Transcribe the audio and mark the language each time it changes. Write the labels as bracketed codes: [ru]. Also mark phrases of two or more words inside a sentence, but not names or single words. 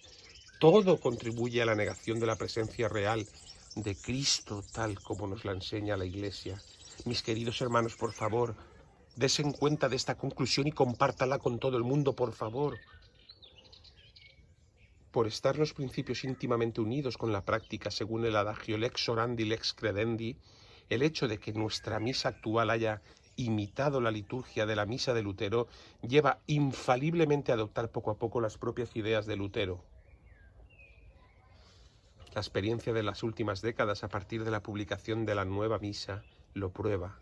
[es] Todo contribuye a la negación de la presencia real de Cristo tal como nos la enseña la Iglesia. Mis queridos hermanos, por favor, desen cuenta de esta conclusión y compártala con todo el mundo, por favor. Por estar los principios íntimamente unidos con la práctica, según el adagio [la] lex orandi, lex credendi, [es] el hecho de que nuestra misa actual haya imitado la liturgia de la misa de Lutero lleva infaliblemente a adoptar poco a poco las propias ideas de Lutero. La experiencia de las últimas décadas a partir de la publicación de la nueva misa lo prueba.